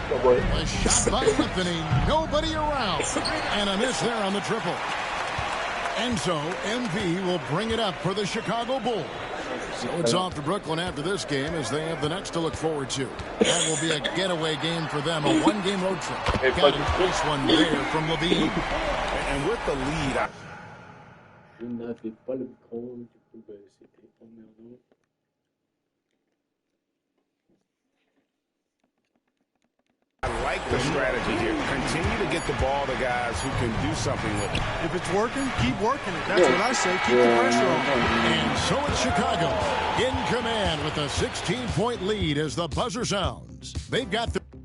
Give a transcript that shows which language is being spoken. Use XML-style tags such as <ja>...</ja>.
<en>A shot by Anthony. Nobody around. And a miss there on the triple. And so MP will bring it up for the Chicago Bulls. So it's off to Brooklyn after this game as they have the next to look forward to. That will be a getaway game for them, a 1-game road trip. Got a close one there from Levine. And with the lead,</en> <fr>Je n'avais pas le micro, du coup, c'était emmerdant.</fr> <en>I like the strategy here. Continue to get the ball to guys who can do something with it. If it's working, keep working it. That's what I say. Keep the pressure on. And so it's Chicago in command with a 16-point lead as the buzzer sounds. They've got the...</en>